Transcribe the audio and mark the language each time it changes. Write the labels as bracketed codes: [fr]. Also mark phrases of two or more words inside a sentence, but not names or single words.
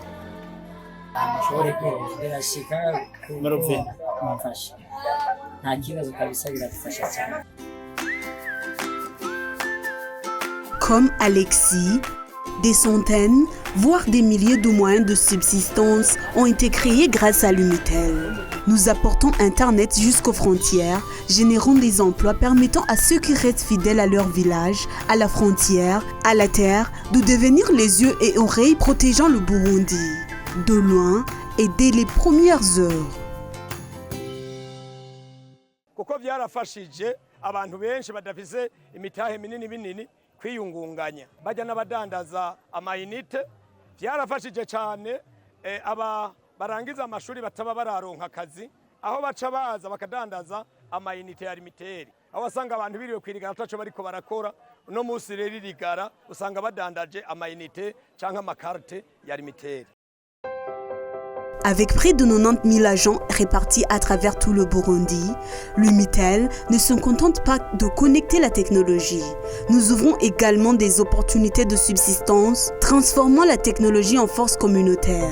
[fr] Comme Alexis, des centaines, voire des milliers de moyens de subsistance ont été créés grâce à l'Umitel. Nous apportons Internet jusqu'aux frontières, générant des emplois permettant à ceux qui restent fidèles à leur village, à la frontière, à la terre, de devenir les yeux et oreilles protégeant le Burundi. De loin et dès les premières heures. [rn] Kuko byarafashije abantu benshi badafise imitahe minini kwiyungunganya bajya n'abadandaza amayinite byarafashije cyane aba barangiza amashuri bataba bararonka akazi aho baca baza bakadandaza amayinite ya limiteri aho wasanga abantu biriwe kwirigana taco bariko barakora no musi rero irigara usanga badandaje amayinite canke amakarte ya limiteri. [fr] Avec près de 90 000 agents répartis à travers tout le Burundi, l'Umitel ne se contente pas de connecter la technologie. Nous ouvrons également des opportunités de subsistance, transformant la technologie en force communautaire.